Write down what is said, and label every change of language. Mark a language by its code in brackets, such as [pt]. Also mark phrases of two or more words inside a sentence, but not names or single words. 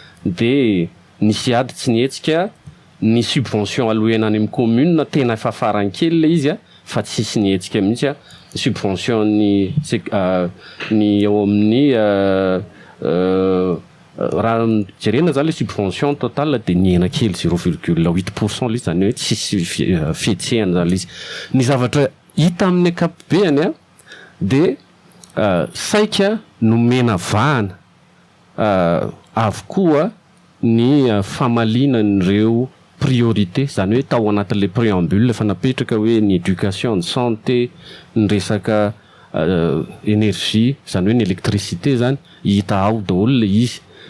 [mg] De nisy ady tsy nihetsika ny subvention aloena any amin'ny commune, tena efa farany kely le izy a, fa tsisy nihetsika mihitsy a, subvention ny sek-, a, ny eo amin'ny, a, a, raha jerena zany le [fr] subvention totale [mg] de nihena kely [fr] zéro virgule huit pour cent [mg] le izy, zany hoe tsisy fi-, a, fihetsehana zany le izy. Ny zavatra hita amin'ny ankapobeny a, de, a, saika nomena vahana, a, avokoa ny, a, famaliana an'ireo priorité, zany hoe tao anatin'ilay préambule efa napetraka hoe ny éducation, ny santé, ny resaka, a, énergie, zany hoe ny électricité zany, hita ao daholo le izy.